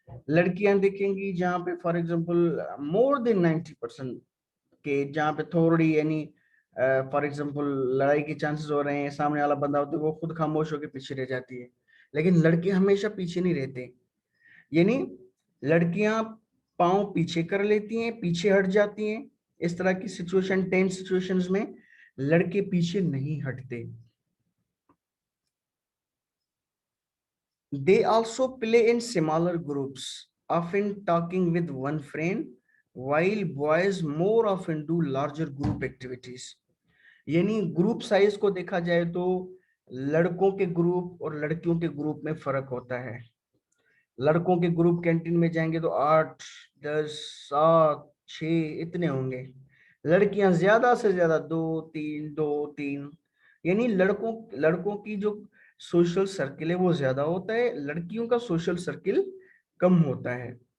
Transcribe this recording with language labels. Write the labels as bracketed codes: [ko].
[hi] लड़कियां देखेंगी जहाँ पे [en] for example more than [hi] 90% के जहाँ पे थोड़ी यानी फॉर एग्जांपल लड़ाई के चांसेस हो रहे हैं, सामने वाला बंदा होता है वो खुद खामोश होकर पीछे रह जाती है, लेकिन लड़के हमेशा पीछे नहीं रहते। यानी लड़कियां पांव पीछे कर लेती हैं, पीछे हट जाती हैं, इस तरह की सिचुएशन, टेंस सिचुएशंस में लड़के पीछे नहीं हटते। [en] They also play in smaller groups, often talking with one friend, while boys more often do larger group activities. [hi] यानी ग्रुप साइज को देखा जाए तो लड़कों के ग्रुप और लड़कियों के ग्रुप में फर्क होता है। लड़कों के ग्रुप कैंटीन में जाएंगे तो 8, 10, 7, 6 इतने होंगे। लड़कियां ज्यादा से ज्यादा 2, 3, यानी लड़कों की जो सोशल सर्किल है वो ज्यादा होता है, लड़कियों का सोशल सर्किल कम होता है।